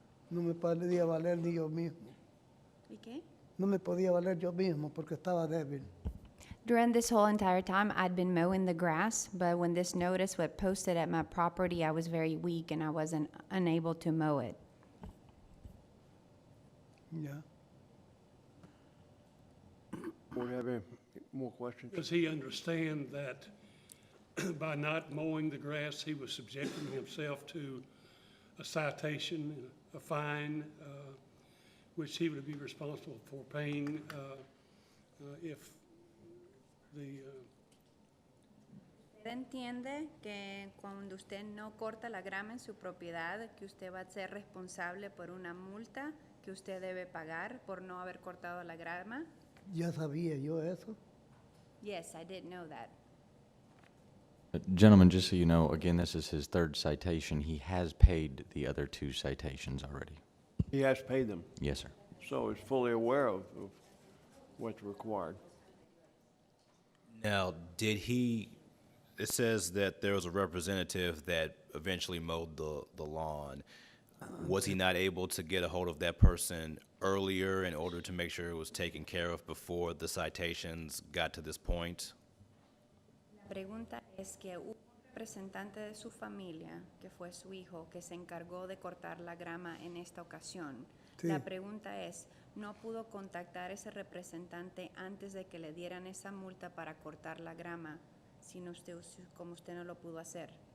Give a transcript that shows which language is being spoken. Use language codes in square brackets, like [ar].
[es] No me podía valer ni yo mismo. ¿Y qué? No me podía valer yo mismo porque estaba débil. [en] During this whole entire time, I'd been mowing the grass, but when this notice was posted at my property, I was very weak and I wasn't unable to mow it. [es] Ya. [en] Board have any more questions? Does he understand that by not mowing the grass, he was subjecting himself to a citation, a fine, which he would be responsible for paying if the [es] ¿Usted entiende que cuando usted no corta la grama en su propiedad, que usted va a ser responsable por una multa que usted debe pagar por no haber cortado la grama? Ya sabía yo eso. [en] Yes, I did know that. Gentlemen, just so you know, again, this is his third citation. He has paid the other 2 citations already. He has paid them, Yes, sir. so he's fully aware of what's required. Now, it says that there was a representative that eventually mowed the lawn. Was he not able to get a hold of that person earlier in order to make sure it was taken care of before the citations got to this point? [es] La pregunta es que hubo un representante de su familia, que fue su hijo, que se encargó de cortar la grama en esta ocasión. Sí. La pregunta es, ¿no pudo contactar ese representante antes de que le dieran esa multa para cortar la grama, sino como usted no lo pudo hacer?